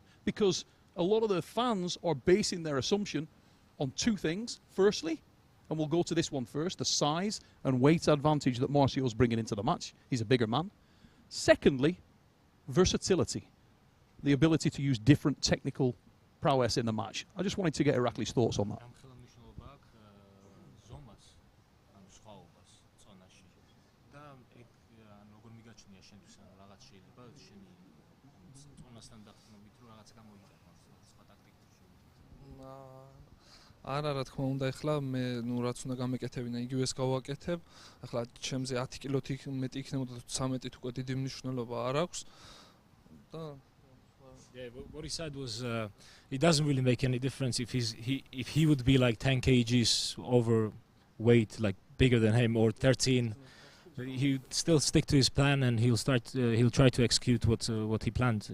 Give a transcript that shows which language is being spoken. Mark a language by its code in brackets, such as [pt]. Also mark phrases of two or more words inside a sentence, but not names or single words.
[en] Because a lot of the fans are basing their assumption on two things. Firstly, and we'll go to this one first, the size and weight advantage that Marcio's bringing into the match. He's a bigger man. Secondly, versatility, the ability to use different technical prowess in the match. I just wanted to get Irakli's thoughts on that. [ka] არა რა თქმა უნდა, ეხლა მე რაც უნდა გამეკეთებინა, იგივეს გავაკეთებ. ეხლა ჩემზე 10 კილოთი მეტი იქნებოდა, 13-ით უკვე დიდი მნიშვნელობა არ აქვს. და [en] Yeah, what he said was it doesn't really make any difference if he would be like 10 kgs overweight, like bigger than him, or 13. He'd still stick to his plan, and he'll try to execute what he planned.